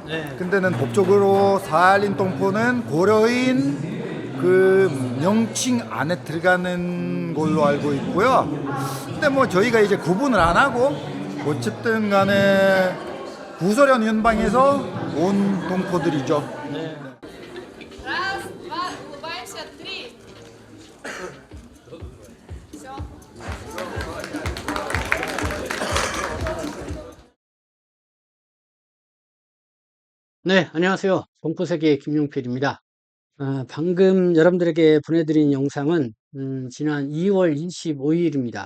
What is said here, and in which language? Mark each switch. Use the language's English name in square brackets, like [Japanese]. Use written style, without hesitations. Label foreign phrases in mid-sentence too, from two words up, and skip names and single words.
[Korean] 근데는 법적으로 사할린 동포는 고려인 그 명칭 안에 들어가는 걸로 알고 있고요. 근데 뭐 저희가 이제 구분을 안 하고 어쨌든 간에 구소련 연방에서 온 동포들이죠. [Russian] Раз, два, улыбаемся, три. Все. [Korean] 네, 안녕하세요. 동포세계 김용필입니다. 방금 여러분들에게 보내드린 영상은 지난 2월 25일입니다.